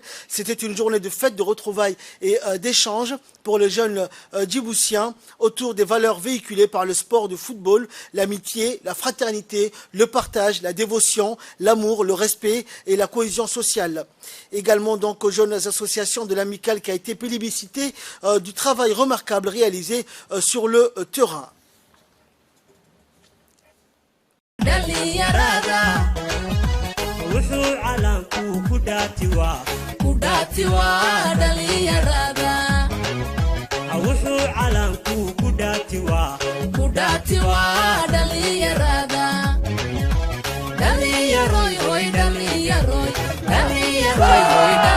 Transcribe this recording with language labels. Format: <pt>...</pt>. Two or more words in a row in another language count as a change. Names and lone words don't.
<fr>C'était une journée de fête, de retrouvailles et d'échanges pour les jeunes djiboutiens autour des valeurs véhiculées par le sport de football, l'amitié, la fraternité, le partage, la dévotion, l'amour, le respect et la cohésion sociale. Également donc aux jeunes associations de l'amicale qui a été plébiscitée du travail remarquable réalisé sur le terrain.</fr> <so>dhalinyarada wuxuu calanku ku dhaatiwa dhalinyarada wuxuu calanku ku dhaatiwa dhalinyarada dhalinyaroy hoy dhalinyaroy dhalinyaroy hoy</so>